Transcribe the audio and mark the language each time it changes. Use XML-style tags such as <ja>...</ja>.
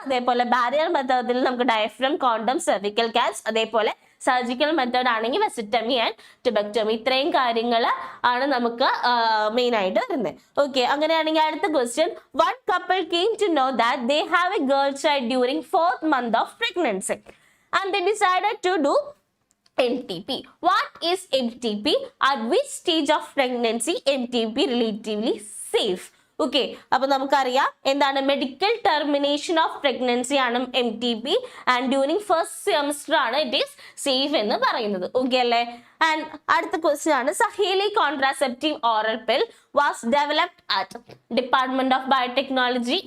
<ml>അതേപോലെ ബാരിയർ മെത്തേഡിൽ നമുക്ക് ഡയഫ്രം, കോണ്ടം, സെർവിക്കൽ ക്യാപ്സ്, അതേപോലെ സർജിക്കൽ മെത്തേഡ് ആണെങ്കിൽ വെസിറ്റമി ആൻഡ് ടുബക്ടമി. ഇത്രയും കാര്യങ്ങൾ ആണ് നമുക്ക് മെയിൻ ആയിട്ട് വരുന്നത്. ഓക്കെ, അങ്ങനെയാണെങ്കിൽ അടുത്ത question.</ml> <en>One couple came to know that they have a girl child during 4th month of pregnancy and they decided to do MTP. What is MTP? At which stage of pregnancy MTP relatively safe?</en> <ml>Okay, അപ്പൊ നമുക്കറിയാം എന്താണ് medical termination of pregnancy ആണ് MTP and during first semester ആണ് it is safe എന്ന് പറയുന്നത്. Okay അല്ലേ?</ml> <en>and</en> <ml>അടുത്ത question ആണ്</ml> <en>Saheli contraceptive oral pill was developed at department of biotechnology.</en>